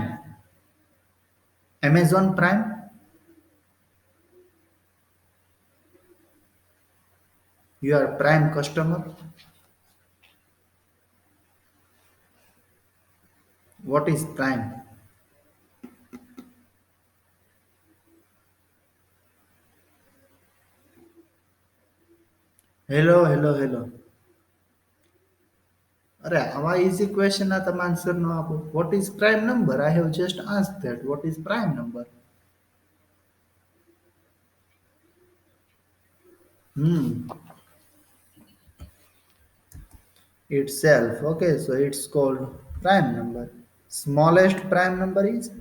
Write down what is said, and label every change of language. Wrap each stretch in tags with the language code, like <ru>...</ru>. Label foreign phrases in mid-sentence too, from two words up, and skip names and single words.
<en>Amazon Prime? You are prime customer? What is prime? Hello.</en> <gu>અરે આવા</gu> <en>easy question</en> <gu>ના તમે આન્સર ન આપો.</gu> <en>What is prime number? I have just asked that. What is prime number? Itself. Okay, so it's called prime number. Smallest prime number is?</en>